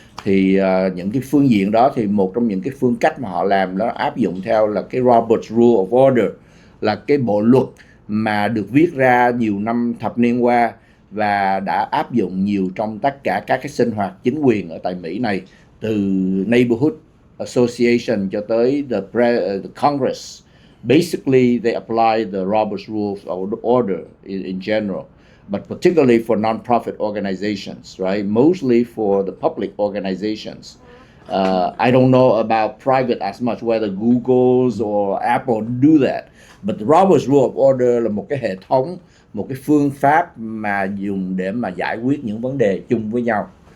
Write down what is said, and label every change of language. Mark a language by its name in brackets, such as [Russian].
[Vietnamese] Thì những cái phương diện đó thì một trong những cái phương cách mà họ làm đó áp dụng theo là cái Robert's Rule of Order, là cái bộ luật mà được viết ra nhiều năm thập niên qua và đã áp dụng nhiều trong tất cả các cái sinh hoạt chính quyền ở tại Mỹ này, từ Neighborhood Association cho tới the Congress. [English] Basically, they apply the Robert's Rules of Order in general, but particularly for non-profit organizations, right? Mostly for the public organizations. I don't know about private as much, whether Google's or Apple do that, but the Robert's Rule of Order [Vietnamese] là một cái hệ thống, một cái phương pháp mà dùng để mà giải quyết những vấn đề chung với nhau.